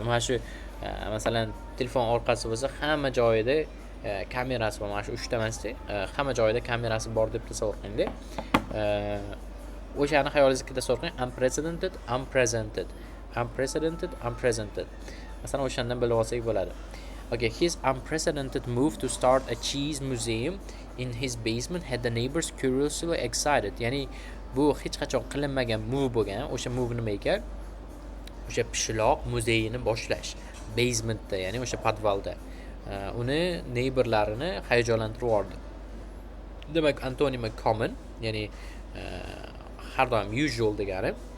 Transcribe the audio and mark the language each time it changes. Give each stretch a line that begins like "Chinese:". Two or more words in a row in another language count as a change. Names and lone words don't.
Uzbek: Mana shu masalan, telefon orqasi bo'lsa, hamma joyida kamerasi bor. Mana shu 3 ta emasda, hamma joyida kamerasi bor deb tasavvur qilingda. O'shani xayolingizga tasavvur qiling.
English: Unprecedented.
Uzbek: Masalan, o'shandan bilib olsak bo'ladi.
English: Okay, his unprecedented move to start a cheese museum in his basement had the neighbors curiously excited.
Uzbek: Ya'ni bu hech qachon qilinmagan move bo'lgan. O'sha move nima ekan? O'sha pishloq muzeyini boshlash basementda, ya'ni o'sha podvalda. Uni neighborlarini hayajonlantirib yubordi. Demak, antonimi common, ya'ni har doim usual degani.